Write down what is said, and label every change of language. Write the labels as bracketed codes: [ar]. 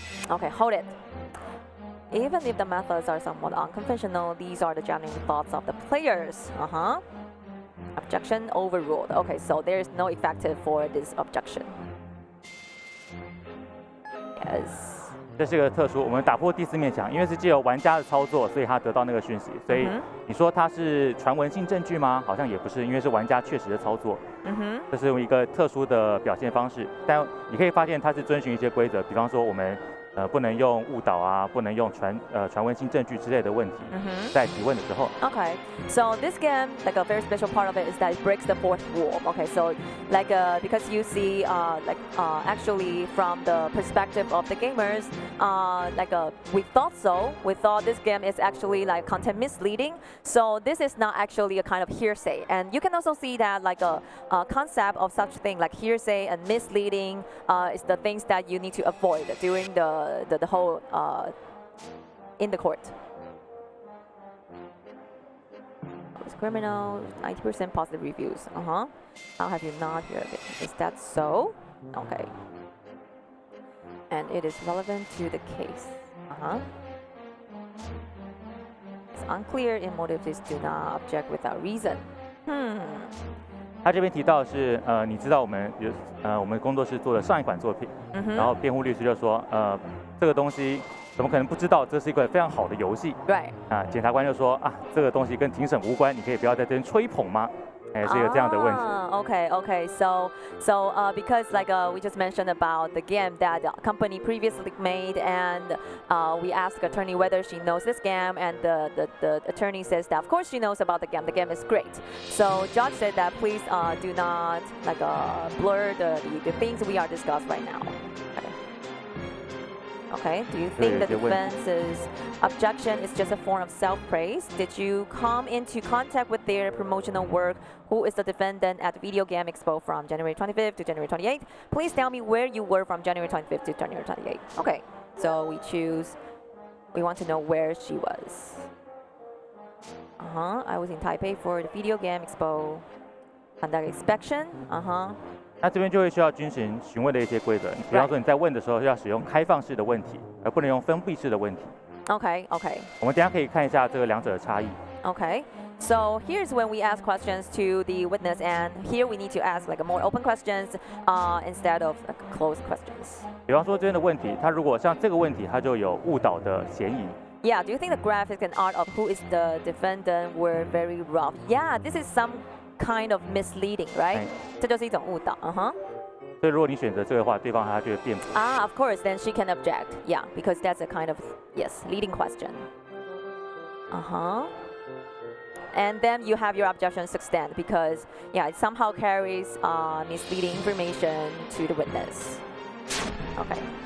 [en] Okay, hold it. Even if the methods are somewhat unconventional, these are the genuine thoughts of the players. Objection overruled. Okay, so there is no effective for this objection. Yes. [zh] 这是个特殊，我们打破第四面墙，因为是藉由玩家的操作，所以他得到那个讯息。所以你说它是传闻性证据吗？好像也不是，因为是玩家确实的操作。这是一个特殊的表现方式，但你可以发现它是遵循一些规则，比方说我们不能用误导啊，不能用传闻性证据之类的问题，在提问的时候。 [en] Okay, so this game, like a very special part of it is that it breaks the fourth wall. Okay, so like because you see actually from the perspective of the gamers, we thought this game is actually like content misleading. So this is not actually a kind of hearsay, and you can also see that like a concept of such thing like hearsay and misleading is the things that you need to avoid during the whole in the court. It's criminal, 90% positive reviews. How have you not heard of it? Is that so? Okay. And it is relevant to the case. It's unclear if motives do not object without reason. [zh] 他这边提到的是你知道我们工作室做的上一款作品，然后辩护律师就说这个东西怎么可能不知道？这是一个非常好的游戏。 [en] Right. [zh] 检察官就说这个东西跟庭审无关，你可以不要在这边吹捧吗？是一个这样的问题。 [en] Okay. So because like we just mentioned about the game that the company previously made, and we asked the attorney whether she knows this game, and the attorney says that of course she knows about the game. The game is great. So judge said that please do not like blur the things we are discussing right now. Okay, do you think the defense's objection is just a form of self-praise? Did you come into contact with their promotional work? Who is the defendant at the Video Game Expo from January 25th to January 28th? Please tell me where you were from January 25th to January 28th. Okay, so we want to know where she was. I was in Taipei for the Video Game Expo. Conduct inspection. [zh] 那这边就会需要询问的一些规则，比方说你在问的时候要使用开放式的问题，而不能用封闭式的问题。 [en] Okay. [zh] 我们等一下可以看一下这个两者的差异。 [en] Okay. So here's when we ask questions to the witness, and here we need to ask like more open questions instead of like closed questions. [zh] 比方说这边的问题，它如果像这个问题，它就有误导的嫌疑。 [en] Yeah. Do you think the graphics and art of who is the defendant were very rough? Yeah. This is some kind of misleading, right? [zh] 这就是一种误导。所以如果你选择这个的话，对方他就会辩驳。 [en] Of course, then she can object. Yeah, because that's a kind of leading question. And then you have your objections extend because it somehow carries misleading information to the witness. Okay.